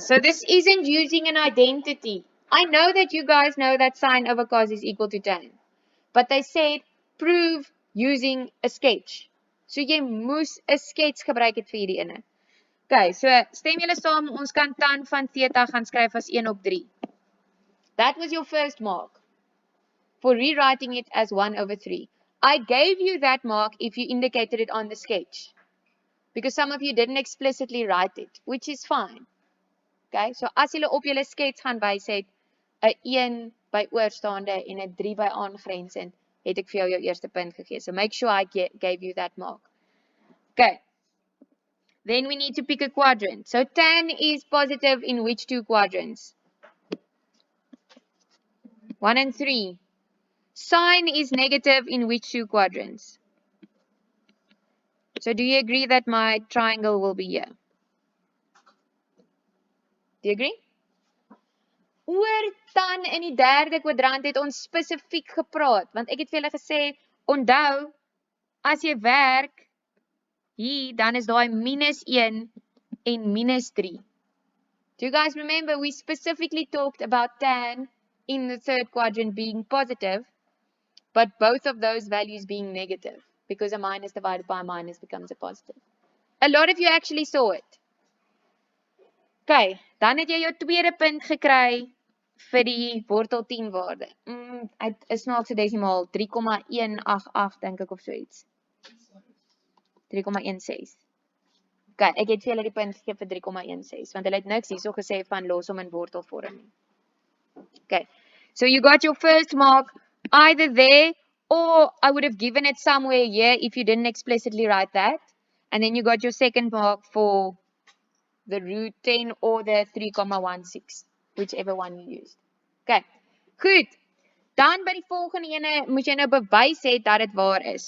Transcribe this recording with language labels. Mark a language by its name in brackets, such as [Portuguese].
[English] So this isn't using an identity. I know that you guys know that sine over cos is equal to tan. But they said prove using a sketch. [Afrikaans] So jy moes 'n skets gebruik het vir hierdie ene. Okay, so stem julle saam, ons kan tan van theta gaan skryf as 1 op 3. [English] That was your first mark for rewriting it as 1 over 3. I gave you that mark if you indicated it on the sketch, because some of you didn't explicitly write it, which is fine. [Afrikaans] Okay, so as julle op julle skets gaan wys het, 'n 1 by oorstaande en 'n 3 by aangrensend, het ek vir jou eerste punt gegee. [English] So make sure I gave you that mark. Okay. Then we need to pick a quadrant. So tan is positive in which two quadrants? 1 and 3. Sine is negative in which two quadrants? So do you agree that my triangle will be here? Do you agree? [Afrikaans] Oor tan in die derde kwadrant het ons spesifiek gepraat, want ek het vir julle gesê, onthou, as jy werk hier, dan is daai minus 1 en minus 3. [English] Do you guys remember we specifically talked about tan in the third quadrant being positive, but both of those values being negative, because a minus divided by a minus becomes a positive. A lot of you actually saw it. [Afrikaans] Okay, dan het jy jou tweede punt gekry vir die wortel 10 waarde. Dit is nou so desimaal 3,188 dink ek of so iets. 3,16. Okay, ek het vir julle die punt gegee vir 3,16, want hulle het niks hierso gesê van los hom in wortelvorm nie. [English] Okay, so you got your first mark either there, or I would have given it somewhere here if you didn't explicitly write that. And then you got your second mark for the root 10 or the 3,16, whichever one you used. [Afrikaans] Okay, goed. Dan by die volgende ene moet jy nou bewys het dat dit waar is.